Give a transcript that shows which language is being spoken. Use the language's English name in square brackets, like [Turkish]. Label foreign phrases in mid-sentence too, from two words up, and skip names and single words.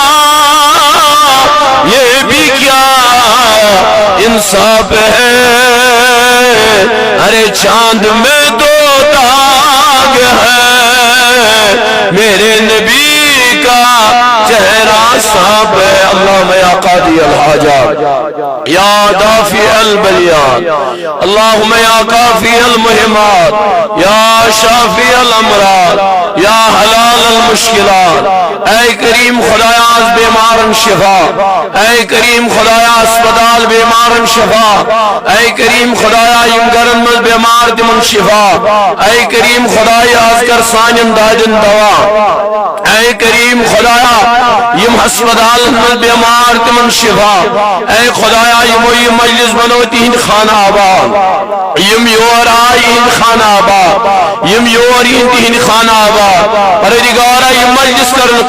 [Urdu] یہ بھی کیا انصاف ہے ارے چاند میں دو داغ ہے میرے نبی کا چہرہ صاحب ہے [Arabic] اللہم یا قاضی الحاجات یا دافع البلیات اللہم یا کافی المہمات یا شافی الامراض یا حلال المشکلات، [Kashmiri] اے کریم خدایا از بیمارن شفا، اے کریم خدایا اسپتال بیمارن شفا، اے کریم خدایا یم گرن مز بیمار تمن شفا، اے کریم خدایا از کر سانن دادن دوا، اے کریم خدایا یم ہسپتال مز بیمار تمن شفا، اے خدایا یم مجلس بنو تہند خانہ آباد، یم یور آئی ہند خانہ آباد، یم یور تہند خانہ آباد، پروردگارا یم مجلس کرن